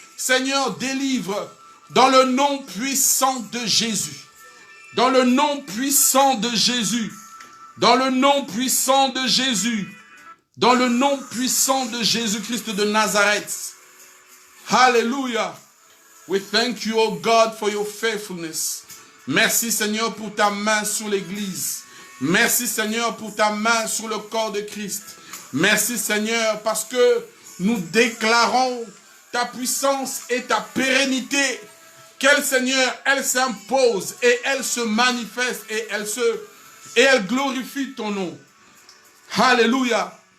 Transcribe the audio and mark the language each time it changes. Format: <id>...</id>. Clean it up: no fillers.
<fr>Seigneur, délivre. Dans le nom puissant de Jésus. Dans le nom puissant de Jésus. Dans le nom puissant de Jésus. Dans le nom puissant de Jésus-Christ de Nazareth.</fr> <en>Hallelujah. We thank you, oh God, for your faithfulness.</en> <fr>Merci, Seigneur, pour ta main sur l'Église. Merci, Seigneur, pour ta main sur le corps de Christ. Merci, Seigneur, parce que nous déclarons ta puissance et ta pérennité. Qu'elle, Seigneur, elle s'impose et elle se manifeste et elle glorifie ton nom. Alléluia.</fr>